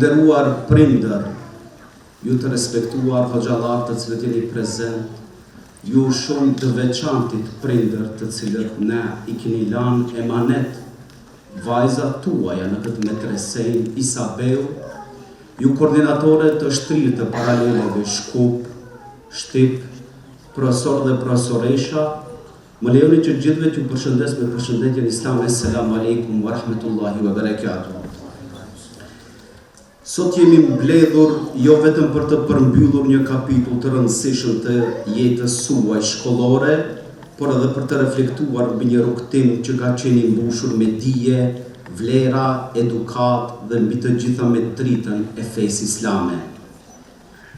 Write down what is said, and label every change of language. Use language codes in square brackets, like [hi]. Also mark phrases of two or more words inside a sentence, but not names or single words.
[sq] nderuar prindër, ju të respektuar hoxhallar të cilët jeni prezent, ju shumë të veçantit prindër të cilët ne i keni lanë emanet vajzat tuaja në këtë medresejnë Isabeu, ju koordinatore të shtrirë të paraleleve Shkup, Shtip, profesor dhe profesoresha, më lejoni që gjithëve t'ju përshëndes me përshëndetjen islame. [ar] السلام عليكم ورحمة الله وبركاته. [sq] Sot jemi mbledhur jo vetëm për të përmbyllur një kapitull të rëndësishëm të jetës suaj shkollore, por edhe për të reflektuar mbi një rrugtim që ka qenë mbushur me dije, vlera, edukat dhe mbi të gjitha me dritën e fesë islame.